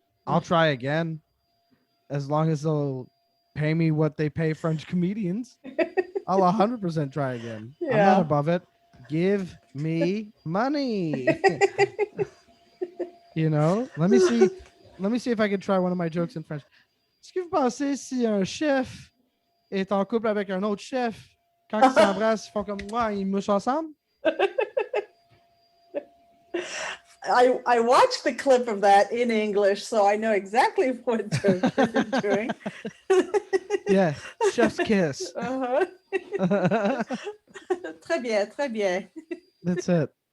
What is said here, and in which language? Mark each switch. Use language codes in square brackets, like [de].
[en] I'll try again, as long as they'll pay me what they pay French comedians. I'll 100% try again. I'm not above it. Give me money. Let me see if I can try one of my jokes in French. [fr] Est-ce que vous pensez si un chef est en couple avec un autre chef, quand ils s'embrassent, ils font comme moi, ils mouchent ensemble? [en] I watched the clip of that in English, so I know exactly what you're doing. Yeah, chef's kiss. [fr] Très bien, très bien. [en] That's it.